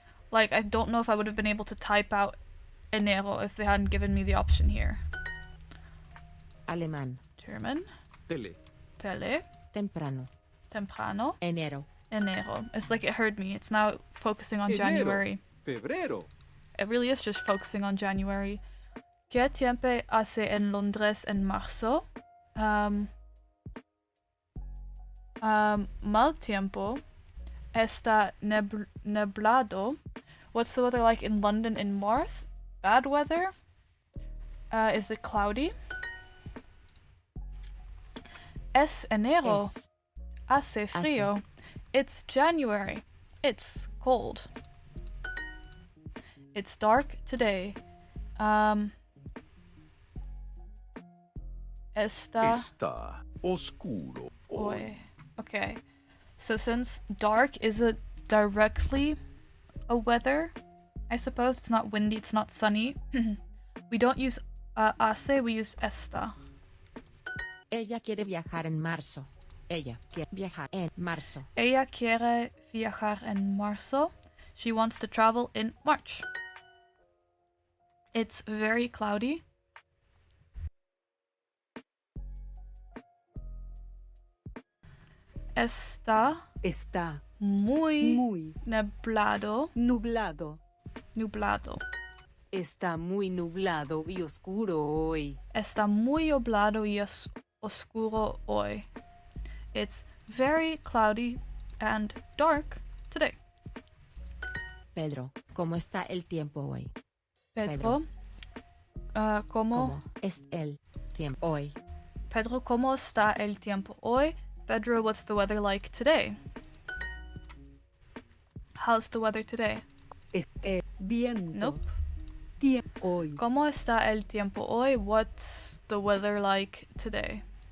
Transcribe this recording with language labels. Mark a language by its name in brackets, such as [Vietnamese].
[English] Like, I don't know if I would have been able to type out enero if they hadn't given me the option here. [Spanish] Alemán. [English] German. [Spanish] Tele. Tele. Temprano. Temprano. Enero. [English] Enero. It's like it heard me. It's now focusing on [Spanish] Enero. [English] January. [Spanish] Febrero. [English] It really is just focusing on January. [Spanish] ¿Qué tiempo hace en Londres en marzo? Mal tiempo. Está neblado. [English] What's the weather like in London in March? Bad weather? Is it cloudy? [Spanish] Es enero. Es. Hace frío. [English] It's January. It's cold. It's dark today. [Spanish] Está oscuro hoy. Okay. [English] So since dark isn't directly a weather, I suppose it's not windy, it's not sunny. We don't use hace, we use está. [Spanish] Ella quiere viajar en marzo. Ella quiere viajar en marzo. Ella quiere viajar en marzo. [English] She wants to travel in March. It's very cloudy. [Spanish] Está Está muy, muy nublado. nublado. Nublado. Está muy nublado y oscuro hoy. Está muy nublado y oscuro hoy. [English] It's very cloudy and dark today. [Spanish] Pedro, ¿cómo está el tiempo hoy? Pedro, ¿cómo? ¿Cómo es el tiempo hoy? Pedro, ¿cómo está el tiempo hoy? [English] Pedro, what's the weather like today? How's the weather today? [Spanish] Es el viento. [English] Nope. [Spanish] Hoy. ¿Cómo está el tiempo hoy? [English] What's the weather like today?